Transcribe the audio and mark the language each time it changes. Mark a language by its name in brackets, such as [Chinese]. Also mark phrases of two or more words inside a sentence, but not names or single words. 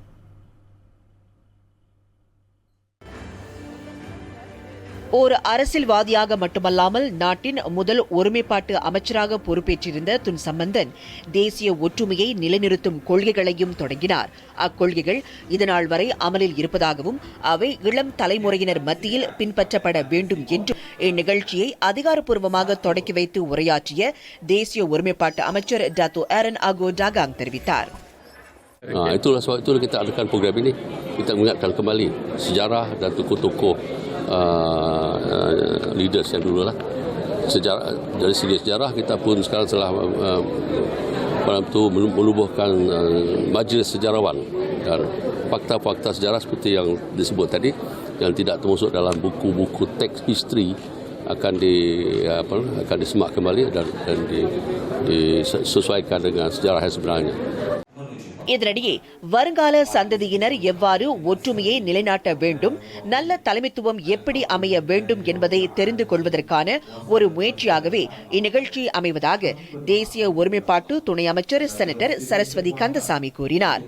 [Tamil] ஒரு அரசியல்வாதியாக மட்டுமல்லாமல் நாட்டின் முதல் ஒருமைப்பாட்டு அமைச்சராக பொறுப்பேற்றிருந்த துன் சம்பந்தன் தேசிய ஒற்றுமையை நிலைநிறுத்தும் கொள்கைகளையும் தொடங்கினார். அக்கொள்கைகள் இதனால் வரை அமலில் இருப்பதாகவும் அவை இளம் தலைமுறையினர் மத்தியில் பின்பற்றப்பட வேண்டும் என்று இந்நிகழ்ச்சியை அதிகாரப்பூர்வமாக தொடக்கி வைத்து உரையாற்றிய தேசிய ஒருமைப்பாட்டு அமைச்சர் டாத்தோ ஏரன் அகோ டாகாங் தெரிவித்தார். [Malay] Itulah sebab itu kita adakan program ini. Kita mengingatkan kembali sejarah dan tokoh-tokoh leaders yang dulu lah. Sejarah, dari segi sejarah kita pun sekarang telah menubuhkan majlis sejarawan dan fakta-fakta sejarah seperti yang disebut tadi yang tidak termasuk dalam buku-buku teks history akan disemak kembali dan disesuaikan dengan sejarah yang sebenarnya. [Tamil] இதனிடையே வருங்கால சந்ததியினர் எவ்வாறு ஒற்றுமையை நிலைநாட்ட வேண்டும், நல்ல தலைமைத்துவம் எப்படி அமைய வேண்டும் என்பதை தெரிந்து கொள்வதற்கான ஒரு முயற்சியாகவே இந்நிகழ்ச்சி அமைவதாக தேசிய ஒருமைப்பாட்டு துணை அமைச்சர் செனட்டர் சரஸ்வதி கந்தசாமி கூறினார்.